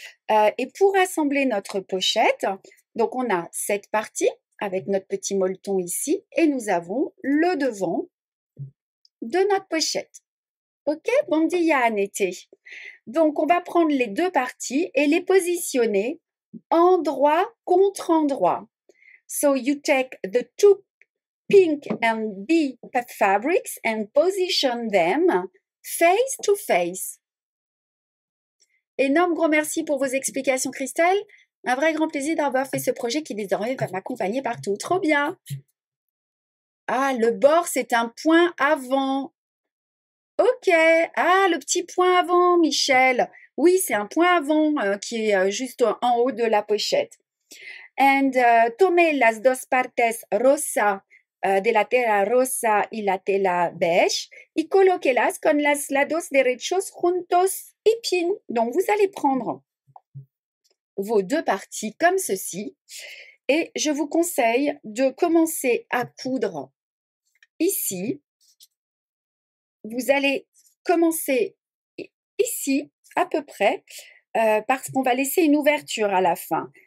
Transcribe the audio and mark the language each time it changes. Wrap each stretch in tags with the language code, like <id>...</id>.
<fr>Et pour assembler notre pochette, donc on a cette partie avec notre petit molleton ici et nous avons le devant de notre pochette. OK?</fr> <ca>Bon dia,</ca> <fr>Annette. Donc, on va prendre les deux parties et les positionner endroit contre endroit.</fr> <en>So, you take the two pink and bee fabrics and position them face to face.</en> <fr>Énorme gros merci pour vos explications, Christelle. Un vrai grand plaisir d'avoir fait ce projet qui désormais va m'accompagner partout. Trop bien. Ah, le bord, c'est un point avant. OK. Ah, le petit point avant, Michel. Oui, c'est un point avant qui est juste en haut de la pochette.</fr> <es>And tomé las dos partes rosa de la tela rosa y la tela beige y colóquelas con los lados derechos juntos y bien.</es> <fr>Donc, vous allez prendre vos deux parties comme ceci et je vous conseille de commencer à coudre ici. Vous allez commencer ici à peu près parce qu'on va laisser une ouverture à la fin.</fr>